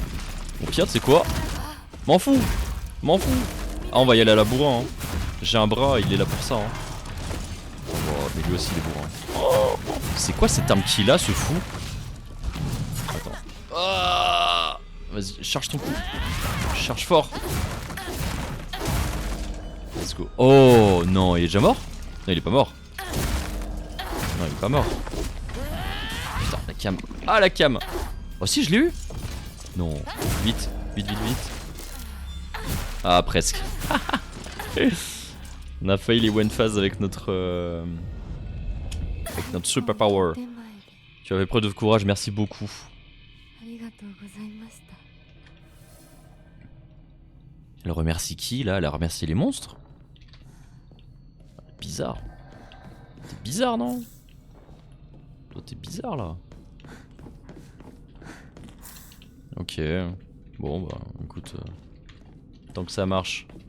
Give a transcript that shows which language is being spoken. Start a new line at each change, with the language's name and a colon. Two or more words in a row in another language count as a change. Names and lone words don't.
French: Au pire, c'est quoi? M'en fous. M'en fous. Ah, on va y aller à la bourrin. Hein. J'ai un bras, il est là pour ça. Hein. Oh, mais lui aussi, il est bourrin. Oh, c'est quoi cette arme qu'il a, ce fou? Attends. Ah, vas-y, charge ton coup. Charge fort.
English: Let's go.
French: Oh non, il est déjà mort? Non, il est pas mort. Non, il est pas mort. Putain, la cam. Ah, la cam. Oh si, je l'ai eu. Non, vite, vite, vite, vite. Ah, presque. On a failli les
English: one phase
French: avec notre
English: super power.
Japanese: 手前で
French: Tu avais preuve de courage, merci beaucoup.
Japanese: ありがとうございました。
French: Elle remercie qui là? Elle a remercié les monstres? Bizarre. T'es bizarre, non? Toi t'es bizarre là. Ok. Bon bah écoute. Tant que ça marche.